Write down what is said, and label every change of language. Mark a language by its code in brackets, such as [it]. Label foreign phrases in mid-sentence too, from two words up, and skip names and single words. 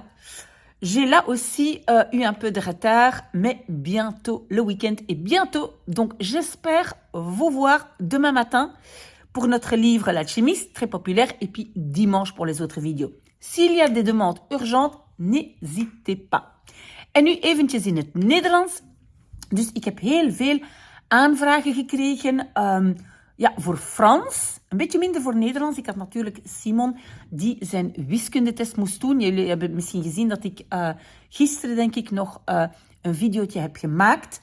[fr] J'ai là aussi eu un peu de retard, mais bientôt le week-end est bientôt. Donc, j'espère vous voir demain matin pour notre livre L'Alchimiste, très populaire, et puis dimanche pour les autres vidéos. S'il y a des demandes urgentes, n'hésitez pas. [nl] En nu eventjes in het Nederlands. Dus ik heb heel veel aanvragen gekregen voor Frans. Een beetje minder voor Nederlands. Ik had natuurlijk Simon die zijn wiskundetest moest doen. Jullie hebben misschien gezien dat ik gisteren denk ik nog een videootje heb gemaakt.